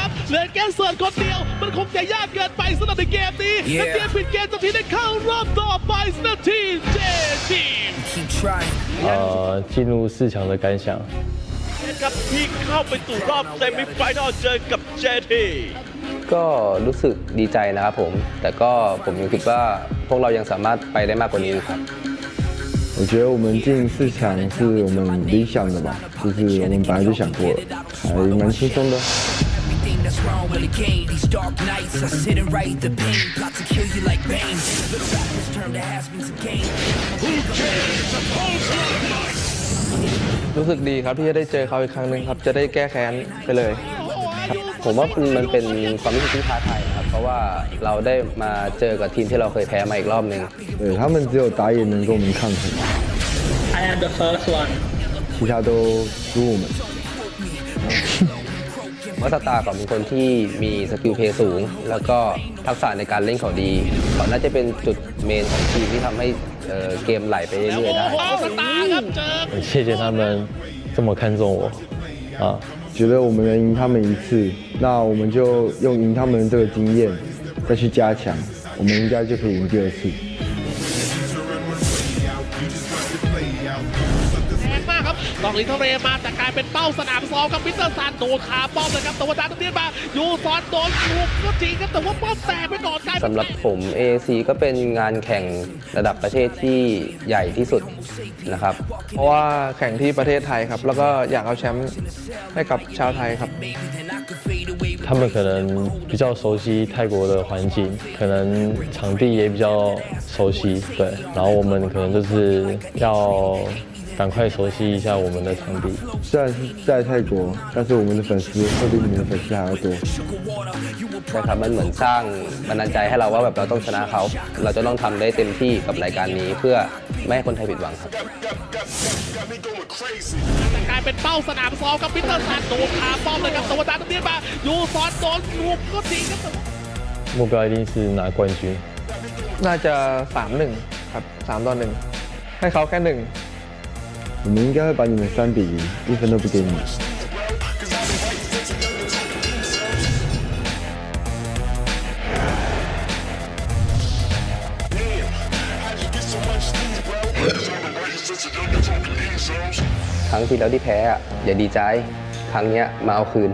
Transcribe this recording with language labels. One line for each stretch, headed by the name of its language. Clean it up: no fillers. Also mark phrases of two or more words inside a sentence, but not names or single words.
Thai: เหลือแค่เสิร์ฟคนเดียวมันคงจะยากเกินไปสำหรับในเกมนี้และเกมปิดเกมจะทีได้เข้ารอบต่อไปสำหรับทีมเจทีม
Chinese: 进入4强的感想。
Thai: ครับที่เข้าไปสู่รอบเซมิไฟแนลเจอกับเจที ก็รู้สึกดีใจนะครับผมแต่ก็ผมยังคิดว่าพวกเรายังสามารถไปได้มากกว่านี้ครับ
Chinese: 我觉得我们进4强是我们理想的吧，就是我们本来就想过了，还蛮轻松的。
Thai: รู้สึกดีครับที่จะได้เจอเขาอีกครั้งหนึ่งครับจะได้แก้แค้นไปเลยผมว่ามันเป็นความรู้สึกที่ท้าทายนะครับเพราะว่าเราได้มาเจอกับทีมที่เราเคยแพ้มาอีกรอบหนึ่ง
Chinese: 对他们只有打野能跟我们抗衡
English: I am the first one
Chinese: 其他都输我们
Thai: ว่าสตาร์เขาเป็นคนที่มีสกิลเพลย์สูงแล้วก็ทักษะในการเล่นเขาดีเขาน่าจะเป็นจุดเมนของทีมที่ทำให้เกมไหลไปเรื่อยๆได้
Chinese: 谢谢他们这么看重我啊，觉得我们能赢他们一次，那我们就用赢他们这个经验再去加强，我们应该就可以赢第二次。
Thai: ตองลิทเรมาแต่กลายเป็นเป้าสนามซ้อมกับมิสเตอร์ซันโดนขาป้อมเลยครับแต่ว่าดานเตียนมาอยู่ซ้อนโดนถูกก็จริงครับแต่ว่าป้อมแตกไปก่อนกลายเป็น สำหรับผม AIC ก็เป็นงานแข่งระดับประเทศที่ใหญ่ที่สุดนะครับเพราะว่าแข่งที่ประเทศไทยครับแล้วก็อยากเอาแชมป์ให้กับชาวไทยครับ
Chinese: 他们可能比较熟悉泰国的环境，可能场地也比较熟悉，对，然后我们可能就是要赶快熟悉一下我们的场地。虽然是在泰国，但是我们的粉丝会比你们的粉丝还要多。
Thai: นะครับมันเหมือนสร้างบันดาลใจให้เราว่าแบบเราต้องชนะเขาเราจะต้องทำได้เต็มที่กับรายการนี้เพื่อไม่ให้คนไทยผิดหวังครับ กลายเป็นเป้าสนามซ้อมกับมิสเตอร์ซันโดนขาป้อมเลยครับแต่ว่าดานเตียนมาอยู่ซ้อนโดนถูกก็จริงครับ
Chinese: 目标一定是拿冠军。
Thai: น่าจะ 3-1 ครับ3-1ให้เขาแค่1
Chinese: 我们应该会把你们3比0，一分都不给你们。
Thai: ครั้งที่แล้วที่แพ้อย่าดีใจครั้งนี้มาเอาคืน